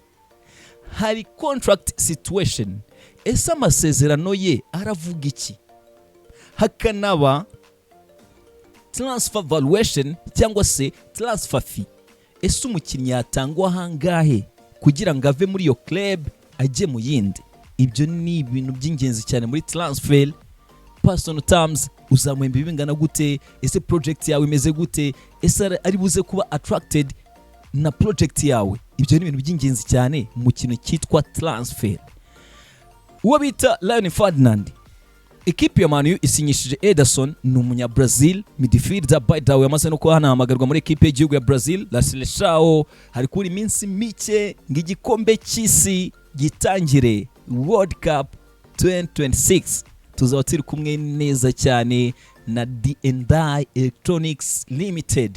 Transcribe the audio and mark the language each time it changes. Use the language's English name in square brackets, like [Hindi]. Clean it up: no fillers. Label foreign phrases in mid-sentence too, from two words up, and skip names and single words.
[Kinyarwanda] Hari [English] contract situation, [Kinyarwanda] ese amasezerano ye aravuga iki. Hakanaba [English] transfer valuation [Kinyarwanda] cyangwa se [English] transfer fee, [Kinyarwanda] ese umukinnyi yatangwa hangahe kugira ngo ave muri iyo club ajye mu yindi. Ibyo ni ibintu by'ingenzi cyane muri transfer. [English] Personal terms, [Kinyarwanda] uzamuhemba bingana gute, ese project yawe imeze gute, ese ari buze kuba attracted na project yawe. Ibyo ni ibintu by'ingenzi cyane mu kintu cyitwa transfer. Uwo bita Ferdinand, ekipe ya Man U isinyishije Ederson, ni umunya Brazil midfielder. [English] By the way, [Kinyarwanda] yamaze no kuhamagarwa muri ekipe y'igihugu ya Brazil La Seleção. Hari kuri iminsi mike ng'igikombe cy'isi gitangire World Cup 2026. Tuzaba turi kumwe neza cyane na D&I Electronics Limited.